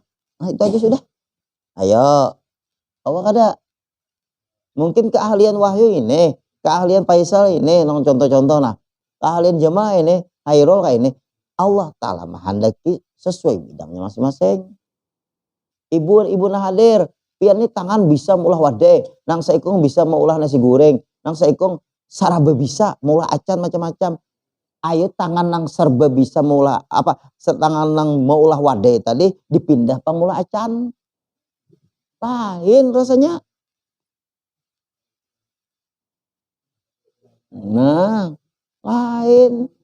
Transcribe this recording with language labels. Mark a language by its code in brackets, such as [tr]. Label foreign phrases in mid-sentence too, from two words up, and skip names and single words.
[bjn] Nah itu aja sudah. Ayo, kawang ada. [id] Mungkin keahlian Wahyu ini, keahlian Faisal ini, contoh-contoh nah. Keahlian jemaah ini, Hairul kayak ini. Allah Ta'ala menghendaki sesuai bidangnya masing-masing. [bjn] Ibu nah hadir, pian ini tangan bisa meulah wadai, nang saikung bisa meulah nasi goreng, nang saikung saraba bisa meulah acan macam-macam. Ayo tangan nang serba bisa meulah apa, tangan nang meulah wadai tadi dipindah pamula acan. Lain rasanya. Nah, lain.